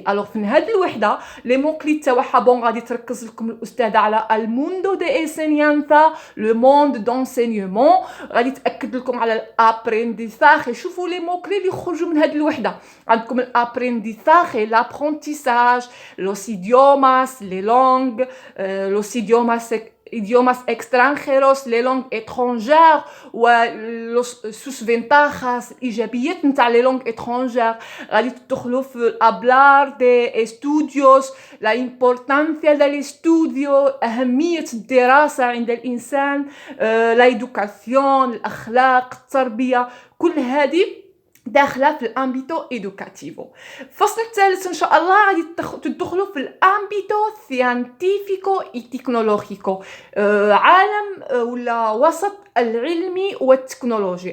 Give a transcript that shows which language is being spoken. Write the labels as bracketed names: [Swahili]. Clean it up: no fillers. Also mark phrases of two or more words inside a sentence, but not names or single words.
[Arabic] الوغ في هذه الوحده [French] les mots clés [Arabic] تاعها، بون غادي تركز لكم الاستاذه على [Spanish] el mundo de enseñanza, [French] le monde d'enseignement, [Arabic] غادي تاكد لكم على الابرينديساج. شوفوا [French] les mots clés [Arabic] اللي يخرجوا من هذه الوحده. [Spanish] عندكم الابرينديساج، لابرونتيساج، لوس idiomas, [French] les langues, [Spanish] los idiomas extranjeros, [French] les langues étrangères, [Spanish] sus ventajas, [Arabic] ايجابيات نتاع [French] les langues étrangères. [Arabic] غادي تدخلوا في [Spanish] hablar de estudios, la importancia del estudio، [Arabic] اهميه الدراسه عند الانسان، [Spanish] la educación، [Arabic] الاخلاق، التربيه، كل هذه داخله في [Spanish] el ámbito educativo. [Arabic] الفصل الثالث ان شاء الله غادي تدخلوا في [Spanish] el ámbito científico y tecnológico, [Arabic] عالم ولا وسط العلمي والتكنولوجي.